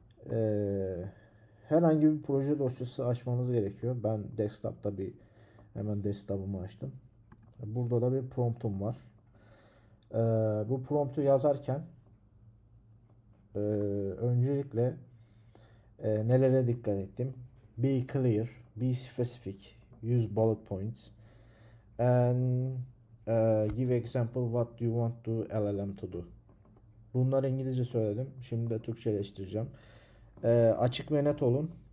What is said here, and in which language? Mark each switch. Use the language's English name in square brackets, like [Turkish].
[Turkish] Ee, Herhangi bir proje dosyası açmanız gerekiyor. Ben desktop'ta hemen desktop'ımı açtım. Burada da bir promptum var. Bu promptu yazarken öncelikle nelere dikkat ettim? [English] Be clear, be specific, use bullet points, and give example what you want to LLM to do. [Turkish] Bunları İngilizce söyledim. Şimdi de Türkçeleştireceğim. Açık ve net olun.